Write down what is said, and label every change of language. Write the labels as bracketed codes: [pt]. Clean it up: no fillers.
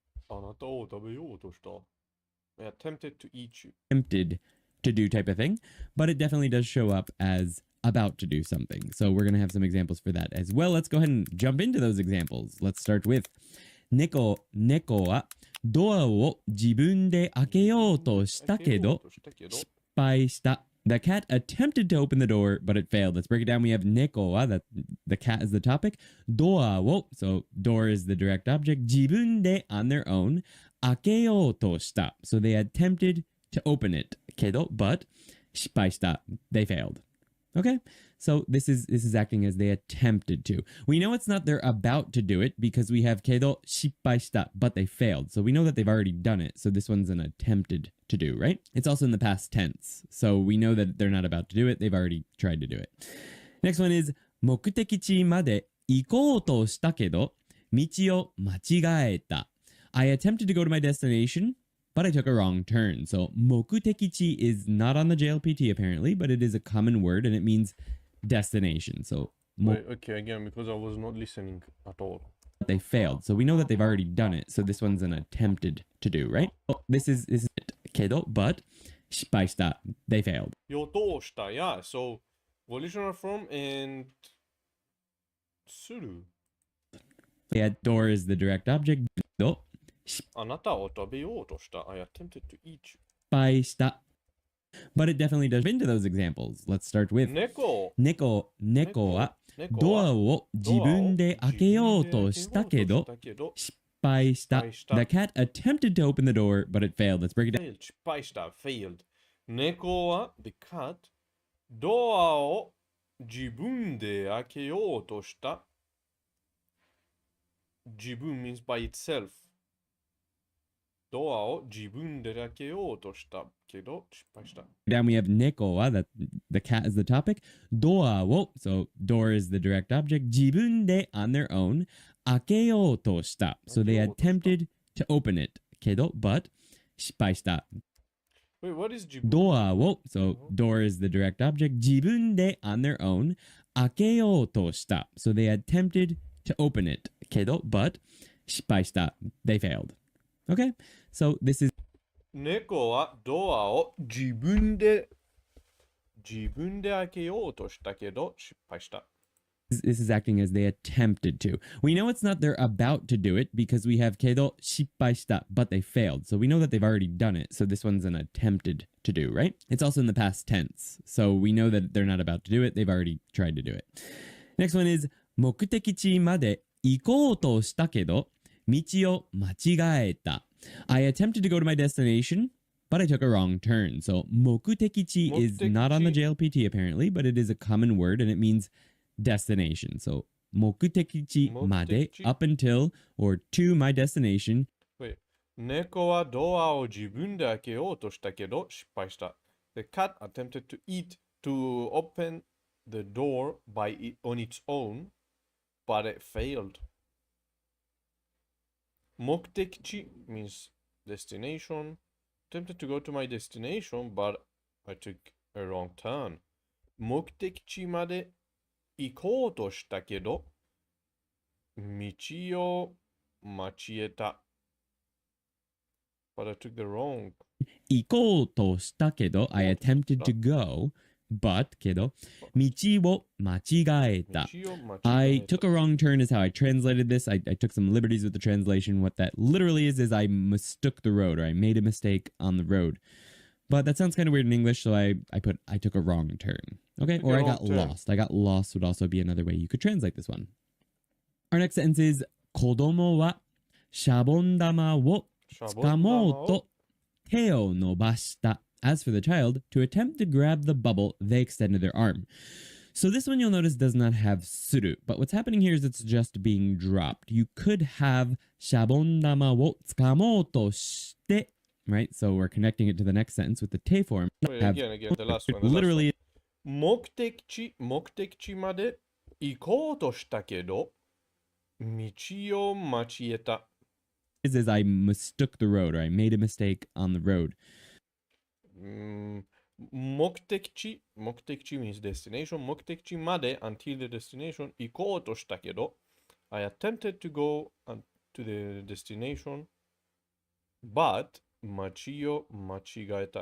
[ja] あなたを食べようとした。 [en] I attempted to eat you. Attempted to do type of thing, but it definitely does show up as about to do something. So we're going to have some examples for that as well. Let's go ahead and jump into those examples. Let's start with [ja] 猫はドアを自分で開けようとしたけど失敗した。 [en] The cat attempted to open the door, but it failed. Let's break it down. We have [ja] neko wa, [en] that the cat is the topic. [ja] Doa wo, [en] so door is the direct object. [ja] Jibun de, [en] on their own. [ja] Akeyou to shita, [en] so they attempted to open it. Kedo, but [ja] shippai shita, [en] they failed. Okay, so this is acting as they attempted to. We know it's not they're about to do it because we have [ja] kedo shippai shita, [en] but they failed. So we know that they've already done it. So this one's an attempted to do, right? It's also in the past tense. So we know that they're not about to do it. They've already tried to do it. Next one is [ja] 目的地まで行こうとしたけど道を間違えた. [en] I attempted to go to my destination, but I took a wrong turn. So 目的地 is not on the JLPT apparently, but it is a common word and it means destination. So Wait, okay, again, because I was not listening at all. They failed. So we know that they've already done it. So this one's an attempted to do, right? Oh, this is it. Kedo, but [ja] 失敗した. [en] They failed. [ja] よとした, [en] yeah. So volitional form and suru. Yeah, door is the direct object. ど [ja] あなたを食べようとした。 [en] I attempted to eat you. [ja] 敗した。 [en] But it definitely does into those examples. [ja] Let's start with 猫はドアを自分で開けようとしたけど失敗した。 [en] The cat attempted to open the door, but it failed. Let's break it down. [ja] 失敗した。 [en] failed. [ja] 猫は [en] the cat [ja] ドアを自分で開けようとした。 [en] 自分 means by itself. [ja] ドアを自分で開けようとしたけど失敗した。 [en] Down we have [ja] 猫は [en] that the cat is the topic. [ja] ドアを [en] so door is the direct object. [ja] 自分で [en] on their own [ja] 開けようとした。 [en] So they attempted to open it けど but [ja] 失敗した。 [en] Wait, what is 自分 [ja] ドアを [en] so door is the direct object. [ja] 自分で [en] on their own [ja] 開けようとした。 [en] So they attempted to open it けど but [ja] 失敗した。 [en] They failed. Okay, so this is [ja] 猫はドアを自分で開けようとしたけど失敗した。 [en] this is acting as they attempted to. We know it's not they're about to do it because we have [ja] けど失敗した [en] but they failed. So we know that they've already done it. So this one's an attempted to do, right? It's also in the past tense. So we know that they're not about to do it. They've already tried to do it. Next one is [ja] 目的地まで行こうとしたけど道を間違えた. [en] I attempted to go to my destination, but I took a wrong turn. So 目的地 is not on the JLPT apparently, but it is a common word and it means destination. So [ja] 目的地まで [en] up until or to my destination. Wait. [ja] 猫はドアを自分で開けようとしたけど失敗した。 [en] The cat attempted to open the door on its own, but it failed. 目的地 means destination. Attempted to go to my destination, but I took a wrong turn. [ja] 目的地まで行こうとしたけど道を間違えた。 [en] But I took the wrong. [ja] 行こうとしたけど [en] I attempted to go, but [ja] けど道を間違えた. [en] I took a wrong turn is how I translated this. I took some liberties with the translation. What that literally is I mistook the road or I made a mistake on the road. But that sounds kind of weird in English, so I took a wrong turn. Okay, or I got lost. I got lost would also be another way you could translate this one. Our next sentence is [ja] 子供はシャボン玉を掴もうと手を伸ばした. [en] As for the child, to attempt to grab the bubble, they extended their arm. So this one you'll notice does not have suru, but what's happening here is it's just being dropped. You could have [ja] シャボン玉を掴もうとして, [en] right? So we're connecting it to the next sentence with the te form. Wait, again, the last one. Literally. [ja] 目的地まで行こうとしたけど道を間違えた。 [en] Is I mistook the road or I made a mistake on the road. 目的地 means destination. [ja] 目的地まで [en] until the destination [ja] 行こうとしたけど [en] I attempted to go to the destination, but [ja] 道を間違えた.